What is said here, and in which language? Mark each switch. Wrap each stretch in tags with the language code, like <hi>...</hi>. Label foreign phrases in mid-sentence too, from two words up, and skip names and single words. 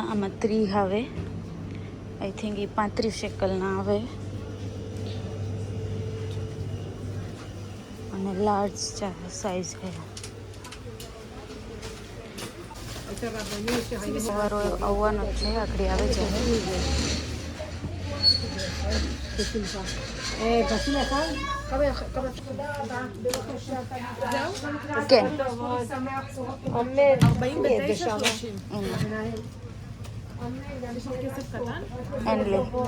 <gu>આમાં 30 આવે,</gu> <en>I think</en> <gu>એ 35 શેકલના આવે, અને</gu> <en>large size</en> <gu>છે. સવારો આવવાનો જ છે, આખડી આવે છે.</gu> <he>בשמחה. תעשי לך? תודה רבה. בבקשה. זהו? כן. אמן. 49, 30. יש לך כסף קטן? אין לי.</he>